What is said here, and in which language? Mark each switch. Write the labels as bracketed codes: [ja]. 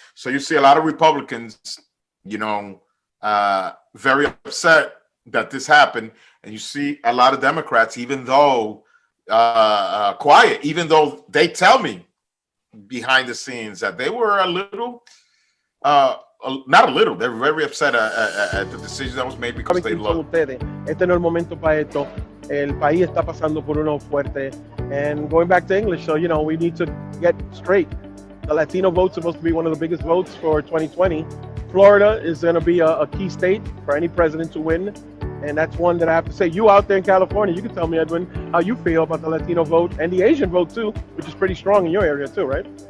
[en] So you see a lot of Republicans, very upset that this happened. And you see a lot of Democrats, even though quiet, even though they tell me behind the scenes that they were a little, not a little, they're very upset at the decision that was made because they love. [es] Este no es el momento para esto. El país está pasando por uno fuerte. [en] And going back to English, so, we need to get straight. The Latino vote's supposed to be one of the biggest votes for 2020. Florida is going to be a key state for any president to win. And that's one that I have to say. You out there in California, you can tell me, Edwin, how you feel about the Latino vote and the Asian vote too, which is pretty strong in your area too, right?